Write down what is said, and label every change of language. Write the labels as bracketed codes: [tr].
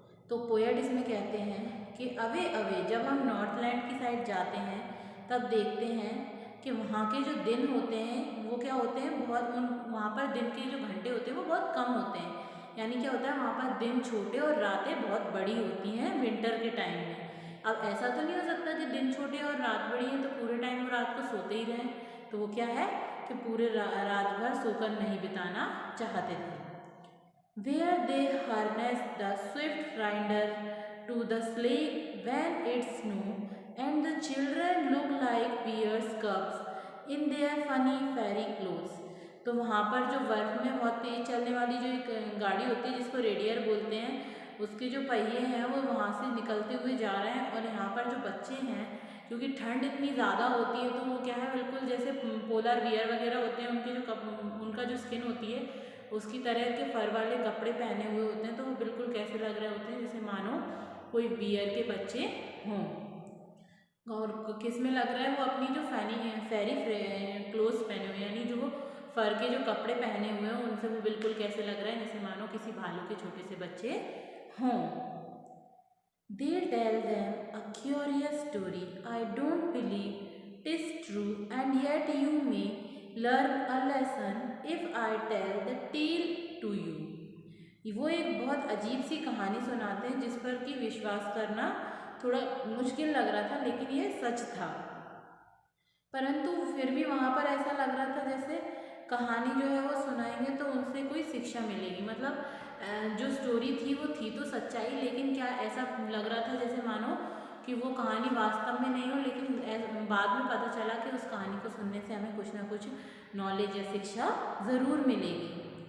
[hi] तो पोएट इसमें कहते हैं कि [en] away away [hi] जब हम नॉर्थलैंड की साइड जाते हैं तब देखते हैं कि वहाँ के जो दिन होते हैं वो क्या होते हैं, बहुत वहाँ पर दिन के जो घंटे होते हैं वो बहुत कम होते हैं। यानी क्या होता है, वहाँ पर दिन छोटे और रातें बहुत बड़ी होती हैं विंटर के टाइम में। अब ऐसा तो नहीं हो सकता कि दिन छोटे और रात बड़ी है तो पूरे टाइम वो रात को सोते ही रहें। तो वो क्या है कि पूरे रात भर सोकर नहीं बिताना चाहते थे। [en] Where they harness the swift rider to the sleigh when it snow, and the children look like bear's cubs in their funny fairy clothes। [hi] तो वहाँ पर जो बर्फ में बहुत तेज चलने वाली जो एक गाड़ी होती है जिसको रेडियर बोलते हैं, उसके जो पहिए हैं वो वहाँ से निकलते हुए जा रहे हैं। और यहाँ पर जो बच्चे हैं, क्योंकि ठंड इतनी ज़्यादा होती है तो वो क्या है, बिल्कुल जैसे पोलर बियर वगैरह होते हैं उनके जो उनका जो स्किन होती है उसकी तरह के फर वाले कपड़े पहने हुए होते हैं। तो वो बिल्कुल कैसे लग रहे होते हैं जैसे मानो कोई बियर के बच्चे हों। और किस में लग रहा है, वो अपनी जो फेरी क्लोथ्स पहने हुए, यानी जो वो फर के जो कपड़े पहने हुए हैं उनसे वो बिल्कुल कैसे लग रहा है जैसे मानो किसी भालू के छोटे से बच्चे हों। [en] They tell them a curious story. I don't believe 'tis true, and yet you may learn a lesson if I tell the tale to you। [hi] वो एक बहुत अजीब सी कहानी सुनाते हैं जिस पर कि विश्वास करना थोड़ा मुश्किल लग रहा था, लेकिन ये सच था। परंतु फिर भी वहाँ पर ऐसा लग रहा था जैसे कहानी जो है वो सुनाएंगे तो उनसे कोई शिक्षा मिलेगी। मतलब जो स्टोरी थी वो थी तो सच्चाई, लेकिन क्या ऐसा लग रहा था जैसे मानो कि वो कहानी वास्तव में नहीं हो, लेकिन बाद में पता चला कि उस कहानी को सुनने से हमें कुछ ना कुछ नॉलेज या शिक्षा ज़रूर मिलेगी।